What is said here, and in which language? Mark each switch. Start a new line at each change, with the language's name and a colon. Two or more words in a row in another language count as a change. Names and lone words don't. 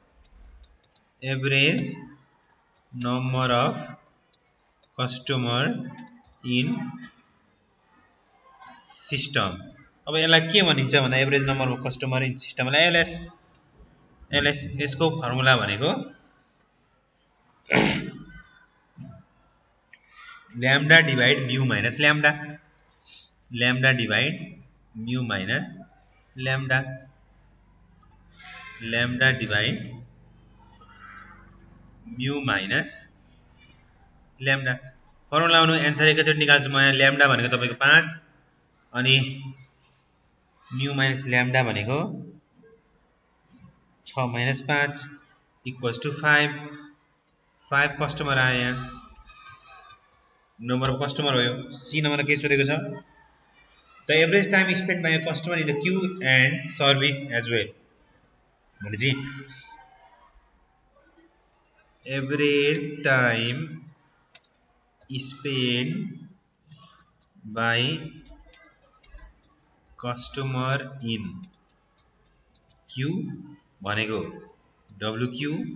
English: average number of customer in system
Nepali: अब यसलाई के भनिन्छ भन्दा
English: average number of customer in system-lai LS
Nepali: यसको फर्मुला भनेको
English: lambda divide mu minus lambda divide mu minus lambda divide mu minus lambda
Nepali: फर्मुला आउनु एन्सर एकैचोटि निकाल्छु म यहाँ
English: lambda
Nepali: भनेको तपाईको 5 अनि
English: mu minus lambda भनेको 6 minus 5 equals to 5
Nepali: कस्टमर आयो यहाँ
English: number of customer
Nepali: हो सी नंबर के सोधेको छ
English: the average time spend by a customer in the queue and service as well भनेपछि average time spend by customer in queue भनेको WQ